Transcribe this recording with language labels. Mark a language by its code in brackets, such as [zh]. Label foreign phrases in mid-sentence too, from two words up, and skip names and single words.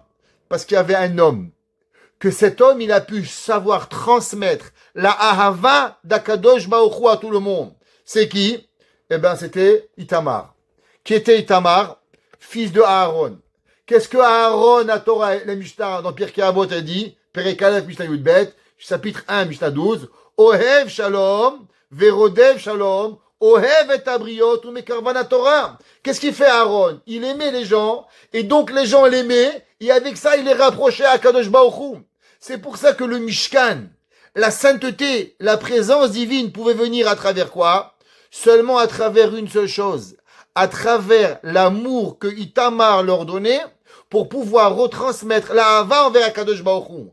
[fr] Parce qu'il y avait un homme. Que cet homme, il a pu savoir transmettre la Ahava d' [he] הקדוש ברוך הוא [fr] à tout le monde. C'est qui? Eh ben, c'était Itamar. Qui était Itamar? Fils de Aaron. Qu'est-ce que Aaron, à Torah, la Mishnah, dans Pirkei Avot, a dit? [he] פרק א משנה יב, [fr] chapitre 1, Mishnah 12. [he] אוהב שלום ורודף שלום אוהב את הבריות, ומקרבן תורה. [fr] Qu'est-ce qu'il fait Aaron? Il aimait les gens, et donc les gens l'aimaient, et avec ça, il les rapprochait à [he] קדוש ברוך הוא. [fr] C'est pour ça que le Mishkan, la sainteté, la présence divine pouvait venir à travers quoi? Seulement à travers une seule chose. À travers l'amour que Itamar leur donnait, pour pouvoir retransmettre la Hava envers [he] הקדוש ברוך הוא.